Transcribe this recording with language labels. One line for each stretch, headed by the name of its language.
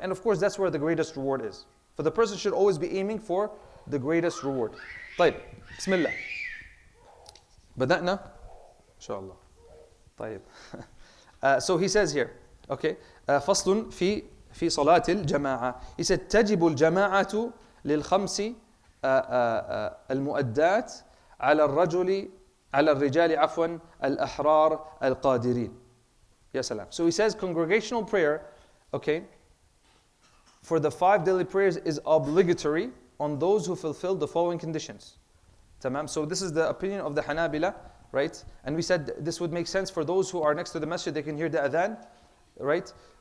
English: And of course, that's where the greatest reward is. For the person should always be aiming for the greatest reward.
Arabic: طيب,
English: Bismillah.
Arabic: بدأنا? Inshallah. طيب.
English: So he says here, okay,
Arabic: فصل في صلاة الجماعة.
English: He said
Arabic: تجب الجماعة للخمس المؤدات على الرجال عفوا الأحرار القادرين. Ya salam.
English: So he says congregational prayer, okay, for the 5 daily prayers is obligatory on those who fulfill the following conditions. Tamam. So this is the opinion of the Hanabila, right? And we said this would make sense for those who are next to the masjid, they can hear the adhan, right?